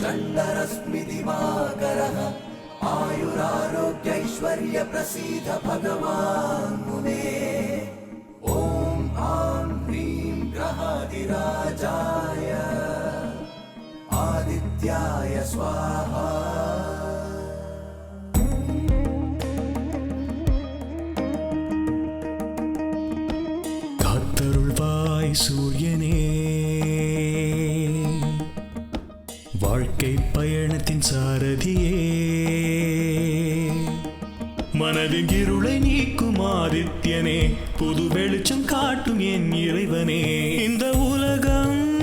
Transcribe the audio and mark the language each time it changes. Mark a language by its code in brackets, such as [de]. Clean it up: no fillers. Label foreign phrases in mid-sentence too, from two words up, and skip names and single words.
[sa] धरस्मि दिवाकरः आयुरारोग्यैश्वर्य प्रसीद भगवान् मुने ॐ आं ह्रीं ग्रहादिराजाय आदित्याय स्वाहा [ta] காத்தருள்வாய் சூரியனே வாழ்க்கை பயணத்தின் சாரதியே மனதின் இருளை நீக்கும் ஆதித்யனே புது வெளிச்சம் காட்டும் என் இறைவனே இந்த உலகம்